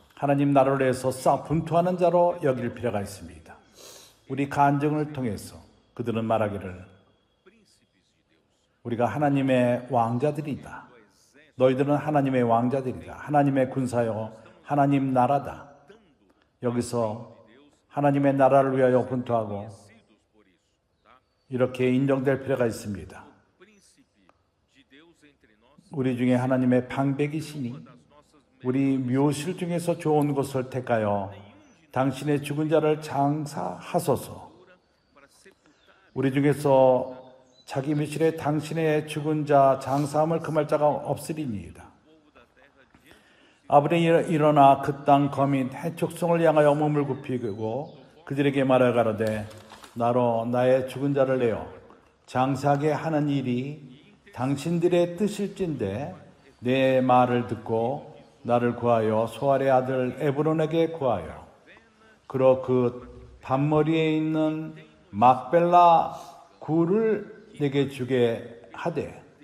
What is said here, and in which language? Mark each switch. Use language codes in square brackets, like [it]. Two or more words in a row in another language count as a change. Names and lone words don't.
[ko] 하나님 나라를 위해서 분투하는 자로 여길 필요가 있습니다. 우리 간증을 통해서 그들은 말하기를 [pt] Príncipes de Deus. [ko] 우리가 하나님의 왕자들이다. 너희들은 하나님의 왕자들이다. 하나님의 군사요. 하나님 나라다. 여기서 하나님의 나라를 위하여 분투하고 [pt] Conhecidos por isso, tá? [ko] 이렇게 인정될 필요가 있습니다. [pt] Príncipe de Deus entre nós, [ko] 우리 중에 하나님의 방백이시니 [pt] das nossas [ko] 우리 묘실 중에서 좋은 것을 택하여 당신의 죽은 자를 장사하소서. [pt] para sepultar [ko] 우리 중에서 자기 묘실에 당신의 죽은 자 장사함을 금할 자가 없으리니이다. [pt] o povo da terra diante [ko] 아브라함이 일어나 그 땅 거민 해족성을 향하여 몸을 굽히고 그들에게 말하 가로되 나로 나의 죽은 자를 내어 장사하게 하는 일이 당신들의 뜻일진데 내 말을 듣고 나를 구하여 소알의 아들 에브론에게 구하여 그러 그 반머리에 있는 막벨라 굴을 내게 주게 하되